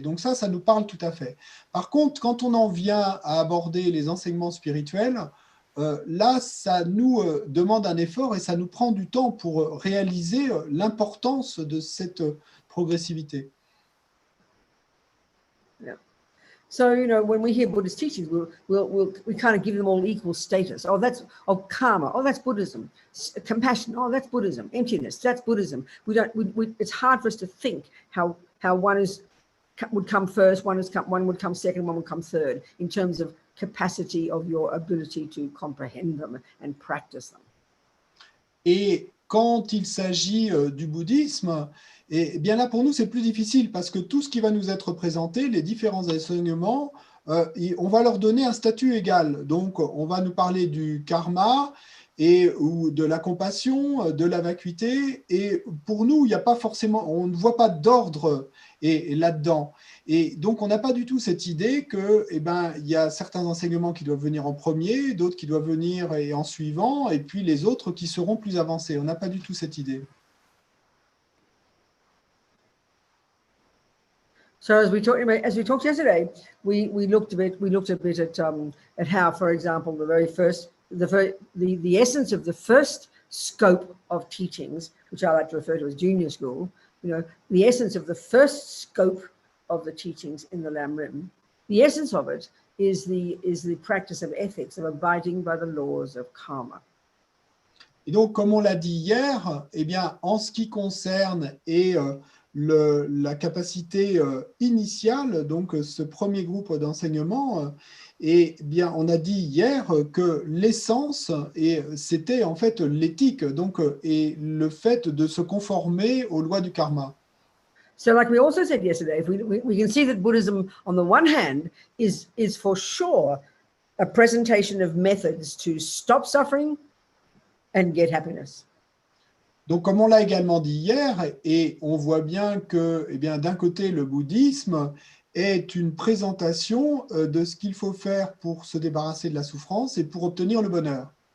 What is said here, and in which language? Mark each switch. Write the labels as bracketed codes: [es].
[fr] Donc ça nous parle tout à fait. Par contre, quand on en vient à aborder les enseignements spirituels, là, ça nous demande un effort et ça nous prend du temps pour réaliser l'importance de cette progressivité. [en] Yeah. So, when we hear Buddhist teachings, we kind of give them all equal status. Oh, that's karma. Oh, that's Buddhism. Compassion. Oh, that's Buddhism. Emptiness. That's Buddhism. It's hard for us to think how one would come first, one would come second, one would come third in terms of capacity of your ability to comprehend them and practice them. [fr] Et quand il s'agit du bouddhisme, et bien là pour nous c'est plus difficile parce que tout ce qui va nous être présenté, les différents enseignements, on va leur donner un statut égal. Donc on va nous parler du karma ou de la compassion, de la vacuité, et pour nous il n'y a pas forcément, on ne voit pas d'ordre là-dedans. Et donc, on n'a pas du tout cette idée que, il y a certains enseignements qui doivent venir en premier, d'autres qui doivent venir en suivant, et puis les autres qui seront plus avancés. On n'a pas du tout cette idée. [en] So as we talked yesterday, we looked a bit at how, for example, the essence of the first scope of teachings, which I like to refer to as junior school, the essence of the first scope of the teachings in the Lamrim, the essence of it is the practice of ethics, of abiding by the laws of karma. [fr] Et donc, comme on l'a dit hier, en ce qui concerne la capacité initiale, donc ce premier groupe d'enseignement, on a dit hier que l'essence, c'était en fait l'éthique, et le fait de se conformer aux lois du karma. [en] So like we also said yesterday, we can see that Buddhism, on the one hand, is for sure a presentation of methods to stop suffering and get happiness. [fr] Donc, comme on l'a également dit hier, et on voit bien que, d'un côté, le bouddhisme est une présentation de ce qu'il faut faire pour se débarrasser de la souffrance et pour obtenir le bonheur.